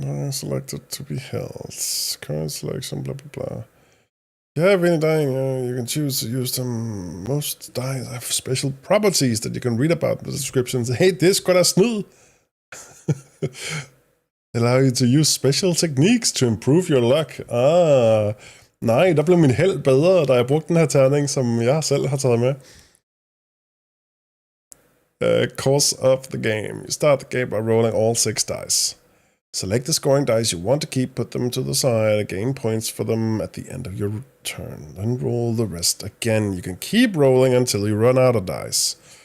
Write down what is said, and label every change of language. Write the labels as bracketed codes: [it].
[en] Selected to be held. Current selection, blah, blah, blah. You have any die, you can choose to use them. Most dice have special properties that you can read about in the descriptions. [da] Hey, det er sgu da snyd! [en] Allow you to use special techniques to improve your luck. [da] Nej, der blev min held bedre, da jeg brugte den her terning, som jeg selv har taget med. [en] Course of the game. You start the game by rolling all 6 dice. Select the scoring dice you want to keep, put them to the side, and gain points for them at the end of your turn. Then roll the rest again. You can keep rolling until you run out of dice.